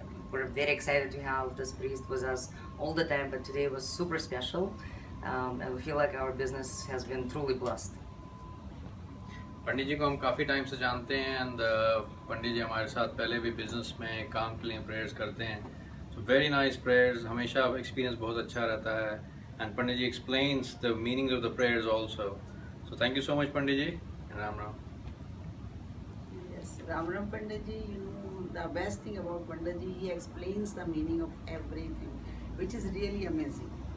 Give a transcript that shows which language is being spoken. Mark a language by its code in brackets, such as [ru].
[en] We're very excited to have this priest with us all the time, but today was super special, and we feel like our business has been truly blessed. [hi] पंडित जी को हम काफ़ी time से जानते हैं and पंडित जी हमारे साथ पहले भी बिजनेस में काम के लिए प्रेयर्स करते हैं. [en] so very nice prayers, [hi] हमेशा एक्सपीरियंस बहुत अच्छा रहता है [en] And Pandit ji explains the meaning of the prayers also. So thank you so much Pandit ji. Ram Ram. Yes, Ram Ram Pandit ji, the best thing about Pandit ji, he explains the meaning of everything, which is really amazing.